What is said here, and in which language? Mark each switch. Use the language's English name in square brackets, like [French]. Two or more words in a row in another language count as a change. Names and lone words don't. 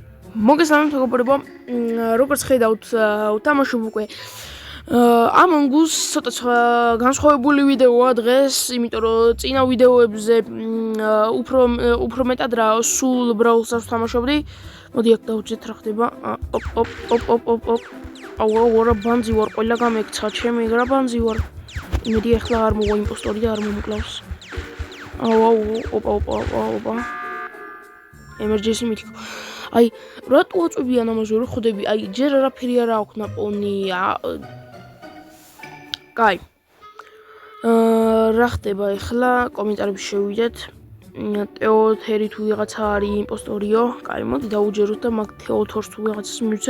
[Georgian] მოგესალმებით მეგობრებო, როგორც ხედავთ, ვთამაშობ უკვე Among Us ცოტა განსხვავებული ვიდეოა დღეს, იმიტომ რომ წინა ვიდეოებზე უფრო მეტად რა სულ Brawl Stars ვთამაშობდი. მოდი აქ დავჭერთ რა ხდება. აუ, რა ბანძი ვარ, ყველა გამექცა, ჩემი რა ბანძი ვარ. იმედი ახლა არ მოვა იმპოსტორი და არ მომკლავს. ოპა. [English] Emergency meeting. Ai, [Georgian] რატო აწვევიან ამაზე რომ ხვდები? Ai, ჯერ არაფერი არ აქვს ნაპოვნი. კაი. რა ხდება ახლა? კომენტარებში შევიდეთ. Teo-თერი თუ ვიღაცა არის იმპოსტორიო. კაი, მოდი დაუჯეროთ და მაგ Teo-თორს თუ ვიღაცას მივცეთ.